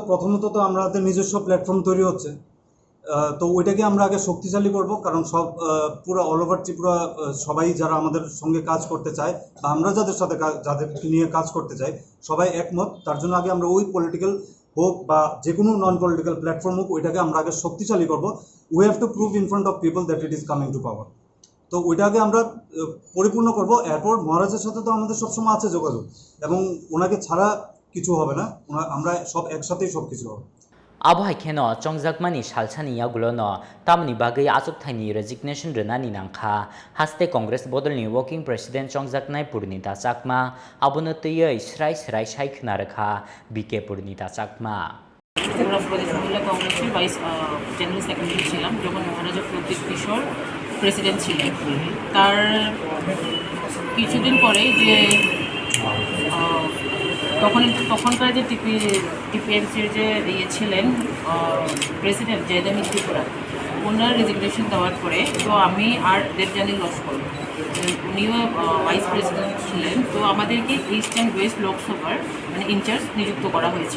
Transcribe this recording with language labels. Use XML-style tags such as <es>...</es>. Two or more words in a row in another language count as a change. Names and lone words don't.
<bn>প্রথমত তো আমাদের নিজস্ব প্ল্যাটফর্ম তৈরি হচ্ছে তো ওইটাকে আমরা আগে শক্তিশালী করব কারণ সব পুরো</bn> <en>all over</en> <bn>ত্রিপুরা সবাই যারা আমাদের সঙ্গে কাজ করতে চায় বা আমরা যাদের নিয়ে কাজ করতে চাই সবাই একমত তার জন্য আগে আমরা ওই পলিটিক্যাল হোক বা যে কোনো</bn> <en>non political platform</en> <bn>হোক ওইটাকে আমরা আগে শক্তিশালী করব</bn> <en>we have to prove in front of people that it is coming to power</en> <bn>তো ওইটাকে আমরা পরিপূর্ণ করব এরপর মহারাজের সাথে তো আমাদের সবসময় আছে যোগাযোগ এবং ওনাকে ছাড়া কিছু হবে না আমরা সব একসাথেই সব কিছু হবে</bn> <trp>Abu Haikeno, Chongzakmani, Shalchani Yagulono, Tamni Bagay Azukthani resignation Renani Nanka, Haste Congress Bodol</trp> <en>working President</en> <trp>Chongzaknai Purnita Chakma, Abunatuya Israi Srai Shaik Naraka, BK Purnita Chakma.</trp> <bn>ত্রিপুরা প্রদেশ মহিলা কংগ্রেসের</bn> <en>vice general secretary</en> <bn>ছিলাম যখন মহারাজা প্রদীপ কিশোর প্রেসিডেন্ট ছিলেন। তার কিছুদিন পরে যে তখনকার যে টিপিএমসির যে ছিলেন প্রেসিডেন্ট জয়দামি ত্রিপুরা, ওনার রেজিগনেশন দেওয়ার পরে তো আমি আর দেবযানী লস্কর, উনিও</bn> <en>vice president</en> <bn>ছিলেন, তো আমাদেরকে</bn> <en>east and west</en> <bn>লোকসভার মানে ইনচার্জ নিযুক্ত করা হয়েছিল।</bn>